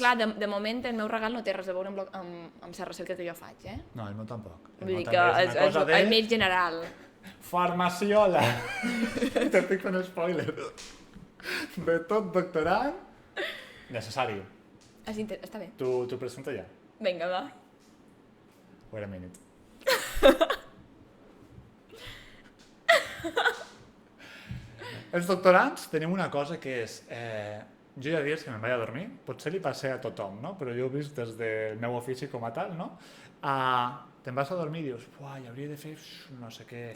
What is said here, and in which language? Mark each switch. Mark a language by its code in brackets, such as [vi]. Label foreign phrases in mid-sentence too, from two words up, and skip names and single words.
[ca] Clar, de moment el meu regal no té res a veure amb la recerca que jo faig, eh? No, el meu tampoc. El Vull meu dir també que és una cosa de... és més general. Farmaciola. T'estic fent spoiler. De tot doctorant. Necessari. Està bé. T'ho presento ja. Vinga, va. [en] Wait a minute. [ca] Els doctorants tenim una cosa que és... jo hi ha dies que me'n vaig a dormir, potser li passa a tothom, no? Però jo ho he vist des del meu ofici com a tal, no? Te'n vas a dormir i dius, uai, hauria de fer no sé què,